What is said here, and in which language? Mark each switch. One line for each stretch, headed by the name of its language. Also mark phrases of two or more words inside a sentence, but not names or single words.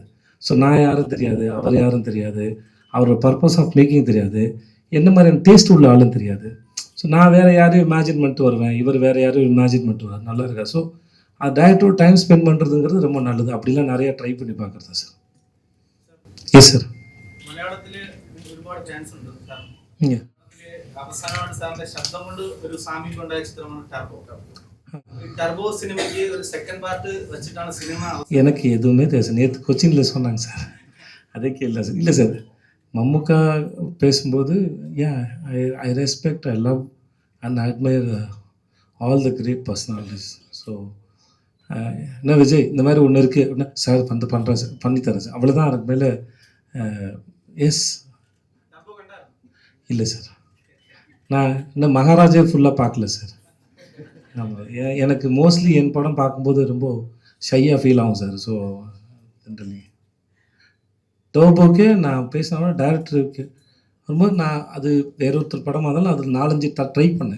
Tamil: ஸோ நான் யாரும் தெரியாது, அவர் யாரும் தெரியாது, அவரோட
English: purpose of making
Tamil: தெரியாது, என்ன மாதிரியான டேஸ்ட் உள்ள ஆளும் தெரியாது. ஸோ நான் வேறு யாரையும் இமேஜின் பண்ணிட்டு வருவேன், இவர் வேறு யாரையும் இமேஜின் பண்ணிட்டு வருவார், நல்லா இருக்கா. ஸோ டேரக்டரோட
English: time spend
Tamil: பண்ணுறதுங்கிறது ரொம்ப நல்லது. அப்படிலாம் நிறையா ட்ரை பண்ணி பார்க்குறது சார்.
English: yes sir.
Malayalam: മലയാളത്തില് ഒരുപാട് ചാൻസ് ഉണ്ട് സാർ. ഇല്ല. അവസാനമായിട്ട് സാറിന്റെ ശബ്ദം കൊണ്ട് ഒരു സാമ്യം ഉണ്ടായ ചിത്രമാണ് ടർബോ. ഈ ടർബോ സിനിമയ്ക്ക് ഒരു സെക്കൻഡ് പാർട്ട് വെച്ചിട്ടാണ് സിനിമ.
Tamil: எனக்கு எதுவுமே தெரியாது. நேற்று கொச்சினில் சொன்னாங்க சார், அதே கேள்வி சார். இல்லை சார், மம்முக்கா பேசும்போது
English: I respect, I love and admire all the great personalities.
Tamil: ஸோ என்ன விஜய் இந்த மாதிரி ஒன்று இருக்குது அப்படின்னா, சார் பண்ணுறேன் சார், பண்ணித்தரேன் சார், அவ்வளோதான். அதுக்கு மேலே எஸ்
Malayalam: ടർബോ കണ്ടായിരുന്നു?
Tamil: இல்லை சார், நான் இன்னும் மகாராஜே ஃபுல்லாக பார்க்கல சார். ஆமாம், எனக்கு மோஸ்ட்லி என் படம் பார்க்கும்போது ரொம்ப ஷையாக ஃபீல் ஆகும் சார்.
English: so generally
Tamil: டோபோக்கே நான் பேசினா டேரக்டருக்கு வரும்போது நான் அது வேற ஒருத்தர் படமாக இருந்தாலும் அது 4-5 ட்ரை பண்ணேன்.